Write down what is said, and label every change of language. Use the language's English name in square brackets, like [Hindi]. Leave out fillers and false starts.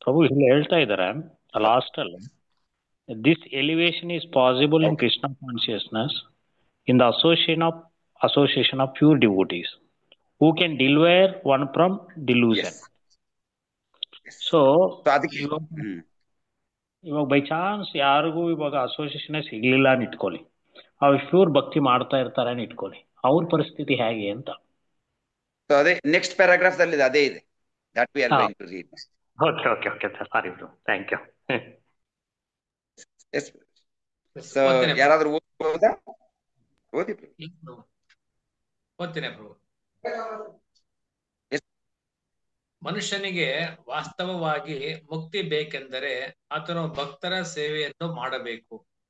[Kannada] ಪ್ರಭು ಇಲ್ಲಿ ಹೇಳ್ತಾ ಇದ್ದಾರೆ ಲಾಸ್ಟ್ ಅಲ್ಲಿ, [English] This elevation is possible in Krishna consciousness in the association of pure devotees who can deliver one from delusion. [Kannada] So ಇವಾಗ by chance ಯಾರಿಗೂ ಇವಾಗ association ಸಿಗ್ಲಿಲ್ಲ ಅಂತ ಇಟ್ಕೊಳ್ಳಿ, ಅವ್ರು ಪ್ಯೂರ್ ಭಕ್ತಿ ಮಾಡ್ತಾ ಇರ್ತಾರೆ ಅಂತ ಇಟ್ಕೊಳ್ಳಿ, ಅವ್ರ ಪರಿಸ್ಥಿತಿ ಹೇಗೆ ಅಂತ. ಅದೇ ನೆಕ್ಸ್ಟ್ ಪ್ಯಾರಾಗ್ರಾಫ್ ಅಲ್ಲಿ ಅದೇ ಇದೆ. [English] that we are going to read. Okay sorry bro, thank you. Yes. [Kannada] So ಯಾರಾದ್ರೂ ಓದ್ಬೋದಾ? ಓದಿ ಓದ್ತೇನೆ ಪ್ರಭು. ಮನುಷ್ಯನಿಗೆ ವಾಸ್ತವವಾಗಿ ಮುಕ್ತಿ ಬೇಕೆಂದರೆ ಆತನು ಭಕ್ತರ ಸೇವೆಯನ್ನು ಮಾಡಬೇಕು.